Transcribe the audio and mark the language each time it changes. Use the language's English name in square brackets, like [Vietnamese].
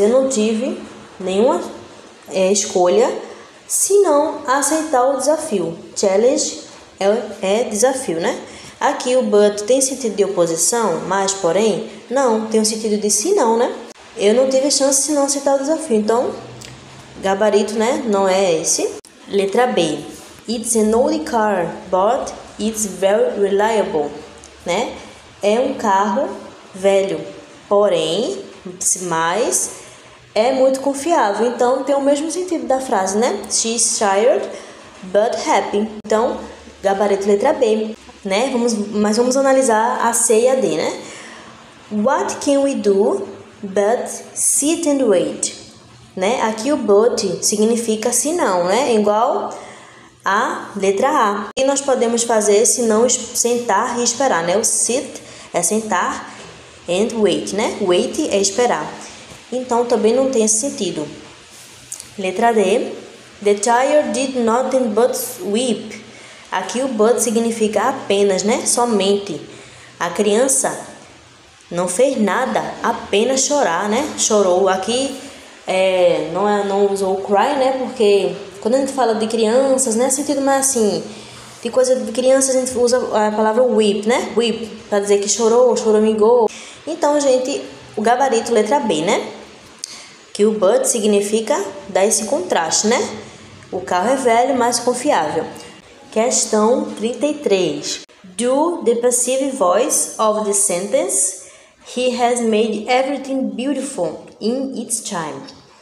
[Portuguese] Eu não tive nenhuma escolha senão aceitar o desafio. Challenge é desafio, né? Aqui o but tem sentido de oposição, mas porém, não, tem o sentido de se não, né? Eu não tive chance se não aceitar o desafio. Então, gabarito, né? Não é esse. Letra B. [English] It's an old car, but it's very reliable, né? [Portuguese] É um carro velho, porém, mas é muito confiável. Então, tem o mesmo sentido da frase, né? [English] She's tired, but happy. [Portuguese] Então, gabarito letra B, né? Vamos analisar a C e a D, né? [English] What can we do but sit and wait? [Portuguese] Né? Aqui o but significa se não, né? Igual a letra A. E nós podemos fazer se não sentar e esperar, né? O sit é sentar [English] and wait, [Portuguese] né? Wait é esperar. Então, também não tem esse sentido. Letra D. [English] The child did nothing but weep. [Portuguese] Aqui o but significa apenas, né? Somente. A criança não fez nada, apenas chorar, né? Chorou. Aqui não usou cry, né? Porque quando a gente fala de crianças, né? Sentido mais assim, de coisa de crianças, a gente usa a palavra weep, né? Weep, para dizer que chorou, choramingou. Então, gente, o gabarito letra B, né? Que o but significa dar esse contraste, né? O carro é velho, mas confiável. Questão 33. [English] Do the passive voice of the sentence, he has made everything beautiful in its time.